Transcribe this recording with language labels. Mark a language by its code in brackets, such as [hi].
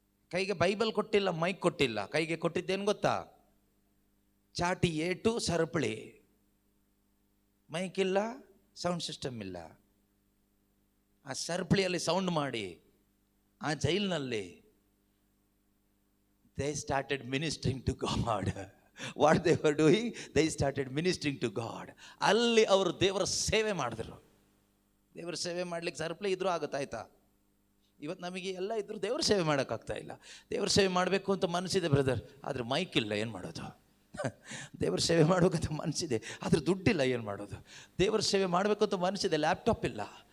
[kn] ಕೈಗೆ ಬೈಬಲ್ ಕೊಟ್ಟಿಲ್ಲ, ಮೈಕ್ ಕೊಟ್ಟಿಲ್ಲ, ಕೈಗೆ ಕೊಟ್ಟಿದ್ದೇನು ಗೊತ್ತಾ? ಚಾಟಿ ಏಟು ಸರಪಳಿ. ಮೈಕ್ ಇಲ್ಲ, ಸೌಂಡ್ ಸಿಸ್ಟಮ್ ಇಲ್ಲ. ಆ ಸರಪಳಿಯಲ್ಲಿ ಸೌಂಡ್ ಮಾಡಿ ಆ ಜೈಲಿನಲ್ಲಿ [en] they started ministering to God. What they were doing, they started ministering to God. [kn] ಅಲ್ಲಿ ಅವರು ದೇವರ ಸೇವೆ ಮಾಡಿದ್ರು. ದೇವರ ಸೇವೆ ಮಾಡ್ಲಿಕ್ಕೆ ಸರಪಳಿ ಇದ್ರೂ ಆಗುತ್ತಾಯ್ತಾ? ಇವತ್ತು ನಮಗೆ ಎಲ್ಲ ಇದ್ರೂ ದೇವರ ಸೇವೆ ಮಾಡೋಕ್ಕಾಗ್ತಾ ಇಲ್ಲ. ದೇವರ ಸೇವೆ ಮಾಡಬೇಕು ಅಂತ ಮನಸ್ಸಿದೆ ಬ್ರದರ್, ಆದರೆ ಮೈಕ್ ಇಲ್ಲ, ಏನು ಮಾಡೋದು? ದೇವರ ಸೇವೆ ಮಾಡಬೇಕಂತ ಮನಸ್ಸಿದೆ, ಆದರೆ ದುಡ್ಡಿಲ್ಲ, ಏನು ಮಾಡೋದು? ದೇವರ ಸೇವೆ ಮಾಡಬೇಕು ಅಂತ ಮನಸ್ಸಿದೆ, ಲ್ಯಾಪ್ಟಾಪ್ ಇಲ್ಲ.